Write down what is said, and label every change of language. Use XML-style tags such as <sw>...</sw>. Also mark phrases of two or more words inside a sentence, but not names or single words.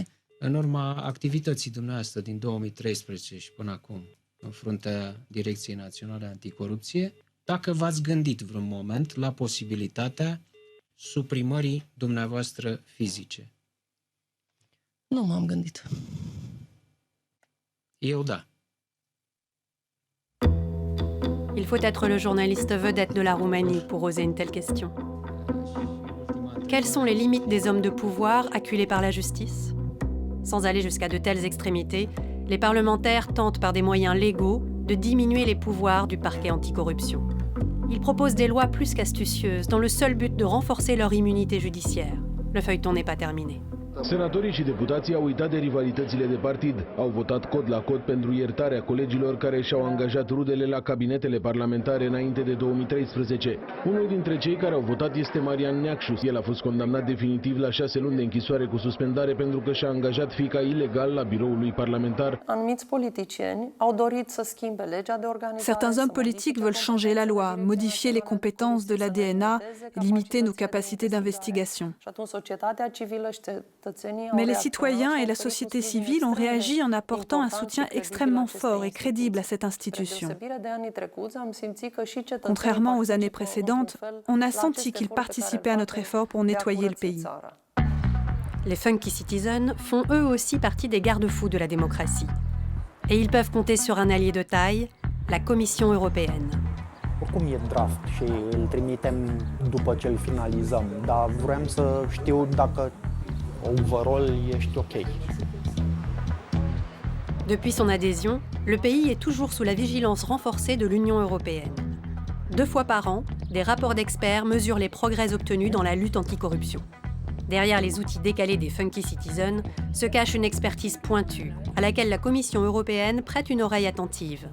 <ro>În urma activității dumneavoastră din 2013 și până acum, în fruntea Direcției Naționale Anticorupție, dacă v-ați gândit vreun moment la posibilitatea suprimării dumneavoastră fizice? Nu m-am gândit. Eu da.</ro> <fr>Il faut être le journaliste vedette de la Roumanie pour oser une telle question. Quelles sont les limites des hommes de pouvoir acculés par la justice? Sans aller jusqu'à de telles extrémités, les parlementaires tentent par des moyens légaux de diminuer les pouvoirs du parquet anticorruption. Ils proposent des lois plus qu'astucieuses dans le seul but de renforcer leur immunité judiciaire. Le feuilleton n'est pas terminé.</fr> <ro>Senatorii și deputații au uitat de rivalitățile de partid. Au votat cod la cod pentru iertarea colegilor care și-au angajat rudele la cabinetele parlamentare înainte de 2013. Unul dintre cei care au votat este Marian Neacșu. El a fost condamnat definitiv la 6 luni de închisoare cu suspendare pentru că și-a angajat fiica ilegal la biroul lui parlamentar. Anumiți politicieni au dorit să schimbe legea de organizare.</ro> <fr>Certains hommes politiques veulent changer la loi, modifier les compétences de la DNA, limiter nos capacités d'investigation.</fr> <ro>Și atunci societatea civilă și</ro> <fr>Mais les citoyens et la société civile ont réagi en apportant un soutien extrêmement fort et crédible à cette institution. Contrairement aux années précédentes, on a senti qu'ils participaient à notre effort pour nettoyer le pays. Les Funky Citizens font eux aussi partie des garde-fous de la démocratie. Et ils peuvent compter sur un allié de taille, la Commission européenne.</fr> <ro>Oricum e draft și îl trimitem după ce îl finalizăm, dar vrem să știu dacă overall ești ok.</ro> <fr>Depuis son adhésion, le pays est toujours sous la vigilance renforcée de l'Union européenne. 2 fois par an, des rapports d'experts mesurent les progrès obtenus dans la lutte anticorruption. Derrière les outils décalés des Funky Citizens se cache une expertise pointue, à laquelle la Commission européenne prête une oreille attentive.</fr>